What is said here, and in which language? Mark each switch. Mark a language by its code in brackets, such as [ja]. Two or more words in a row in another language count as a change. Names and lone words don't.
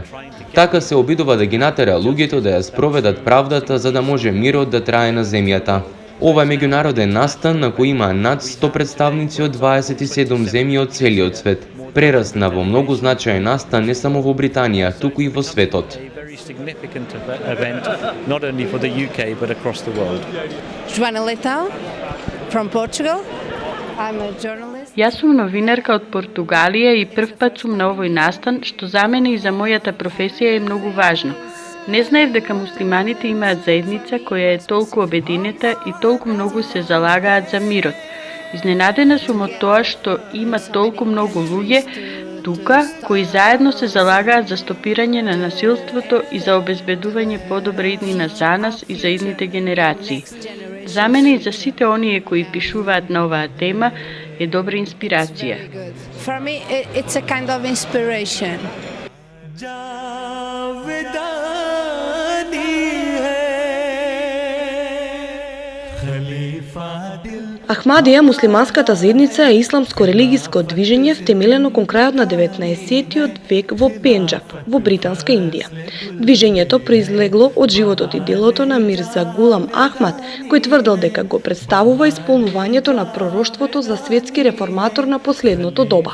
[mk] Така се обидува да ги натера луѓето да ја спроведат правдата за да може мирот да трае на земјата. Ова е меѓународен настан на кој има над 100 представници од 27 земји од целиот свет. Прерасна во многу значаен настан не само во Британија, туку и во светот. [en] Significant event, not only for the UK but across the world. Joana Leitão from Portugal. I'm a journalist. [mk] Јас сум новинарка од Португалија и прв пат сум на овој настан, што за мене и за мојата професија е многу важно. Не знаев дека муслиманите имаат заедница која е толку обединета и толку многу се залагаат за мирот. Изненадена сум од тоа што има толку многу луѓе тука кои заедно се залагаат за стопирање на насилството и за обезбедување подобра иднина за нас и за идните генерации. За мене и за сите оние кои пишуваат на оваа тема е добра инспирација. [en] For me, it's a kind of inspiration. जावेदानी [mk] Ахмадија, муслиманската заедница, е исламско-религиско движење втемелено кон крајот на 19-тиот век во Пенџаб, во Британска Индија. Движењето произлегло од животот и делото на Мирза Гулам Ахмад, кој тврдел дека го представува исполнувањето на пророштвото за светски реформатор на последното доба.